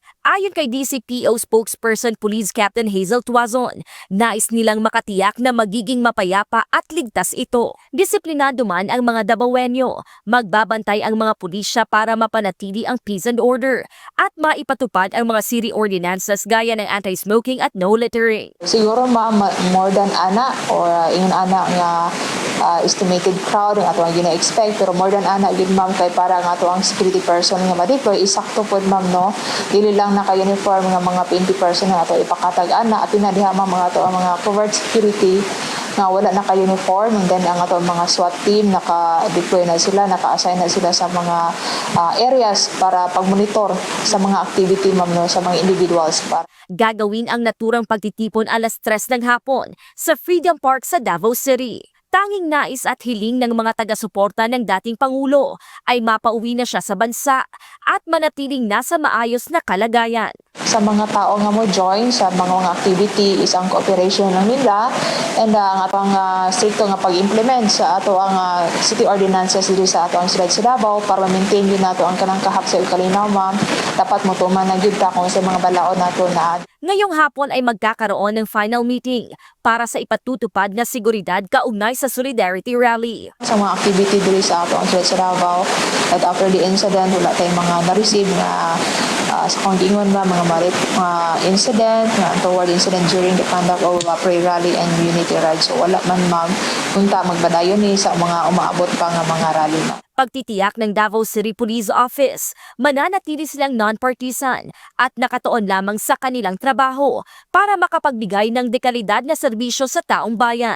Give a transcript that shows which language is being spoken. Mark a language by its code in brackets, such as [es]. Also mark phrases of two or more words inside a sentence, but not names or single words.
[tl] Ayon kay DCPO spokesperson Police Captain Hazel Tuazon, nais nilang makatiyak na magiging mapayapa at ligtas ito. Disiplinado man ang mga Davaoenyo, magbabantay ang mga pulisya para mapanatili ang [en] peace and order [tl] at maipatupad ang mga [en] city ordinances [tl] gaya ng anti-smoking at [en] no littering. [ceb] Siguro [en] more than [ceb] ana or ingon ana nga [en] estimated crowd [ceb] nga ato ang gina-expect, pero [en] more than [ceb] ana gid ma'am kay para nga ato ang [en] security person [ceb] nga ma-deploy isakto pod ma'am no, dili lang naka-uniform nga mga 20 person nga ato ipakatag ana at pinadiha ma'am nga ato ang mga [en] covert security [ceb] nga wala naka-uniform, and then ang ato mga [en] SWAT team [ceb] naka-deploy na sila, naka-assign na sila sa mga areas para pag-monitor sa mga activity ma'am no, sa mga individuals. [tl] Gagawin ang naturang pagtitipon alas 3 ng hapon sa Freedom Park sa Davao City. Tanging nais at hiling ng mga taga-suporta ng dating Pangulo ay mapauwi na siya sa bansa at manatiling nasa maayos na kalagayan. [ceb] Sa mga tao nga mo join sa mga activity is ang cooperation lang nila, and ang atong stricto nga pag-implement sa ato ang city ordinances diri sa ato ang siyudad sa Davao para ma-maintain yun nato ang kanang kahak sa kalinaw ma'am. Dapat mo tuman na gyud ta kung sa mga balaod nato na. [tl] Ngayong hapon ay magkakaroon ng [en] final meeting [tl] para sa ipatutupad na seguridad kaugnay sa Solidarity Rally. [ceb] Sa mga activity diri sa ato ang siyudad sa Davao, at [en] after the incident [ceb] wala tayong mga na-receive na sa kondingon ba mga incident nga [en] toward incident during the conduct of prayer rally and unity ride. [ceb] So wala man ma'am punta magbadayon ni sa mga umaabot pa nga mga rally ma'am. [tl] Pagtitiyak ng Davao City Police Office, mananatili silang non-partisan at nakatuon lamang sa kanilang trabaho para makapagbigay ng dekalidad na serbisyo sa taong bayan.